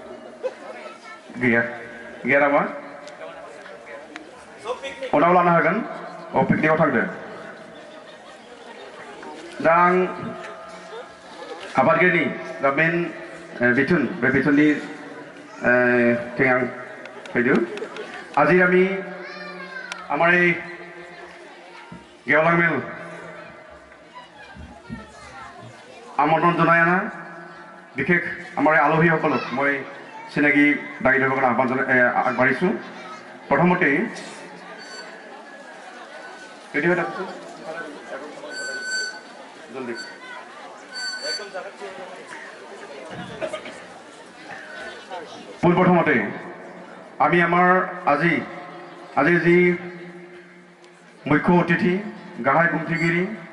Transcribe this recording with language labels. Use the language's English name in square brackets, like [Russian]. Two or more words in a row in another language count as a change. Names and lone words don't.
[Bodo] गैया नामा? उनाव लानो हागोन। औ पिकनिकआव थांदो। दा आं आफादगिरिनि दा मेन बिथोन बे बिथोननि आं फैदों। [Assamese] আজি আমি আমাৰ এই गेवलां मेल আমন্ত্ৰণ জনাই অনা বিশেষ আমাৰ আলহীসকলক মই চিনাকি দাঙি ধৰিবৰ কাৰণে আহ্বান আগবাঢ়িছোঁ। প্ৰথমতেই পোনপ্ৰথমতে আমি আমাৰ আজিৰ যি মুখ্য অতিথি গাহাই বুংথিগিৰি